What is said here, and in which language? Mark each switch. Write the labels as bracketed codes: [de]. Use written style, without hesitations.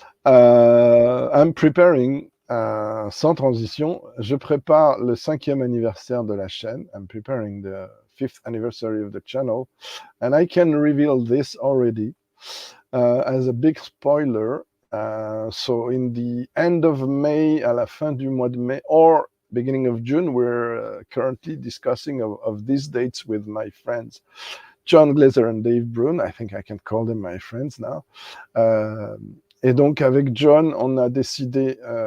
[en] I'm preparing, [fr] sans transition, je prépare le 5e anniversaire de la chaîne. [en] I'm preparing the 5th anniversary of the channel. And I can reveal this already as a big spoiler. So in the end of May, [fr] à la fin du mois de mai, [en] or beginning of June, we're currently discussing of these dates with my friends, John Glazer and Dave Brun. I think I can call them my friends now. [fr] Et donc avec John, on a décidé...